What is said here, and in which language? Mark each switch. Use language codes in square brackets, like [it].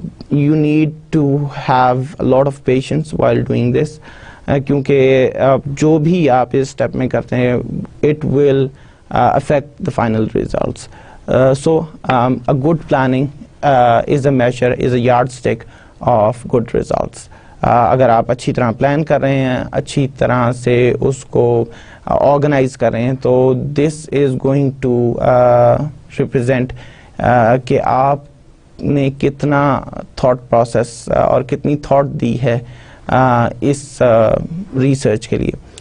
[en] you need to have a lot of patience while doing this, [ur] کیونکہ جو بھی آپ اس اسٹیپ میں کرتے ہیں [en] It will affect the final results. So a good planning is a major, is a yardstick of good results. [ur] اگر آپ اچھی طرح پلان کر رہے ہیں, اچھی طرح سے اس کو آرگنائز کر رہے ہیں, تو [en] this is going to represent [ur] کہ آپ نے کتنا تھاٹ پروسیس اور کتنی تھاٹ دی ہے اس ریسرچ کے لیے.